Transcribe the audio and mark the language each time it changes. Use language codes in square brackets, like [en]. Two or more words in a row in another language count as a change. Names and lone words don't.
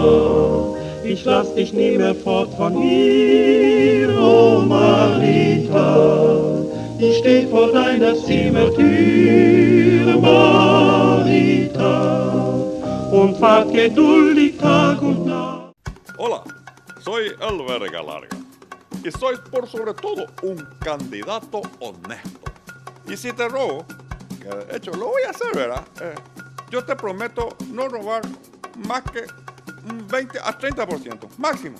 [de] Ich lass dich nie mehr fort von hier, oh Marita. Ich steh vor deiner Zimmertür, Marita. Und wart geduldig Tag und Nacht. [es] Hola, soy el Verga Larga y soy por sobre todo un candidato honesto. Y si te robo, que de hecho lo voy a hacer, ¿verdad? Yo te prometo no robar más que un 20 a 30% máximo.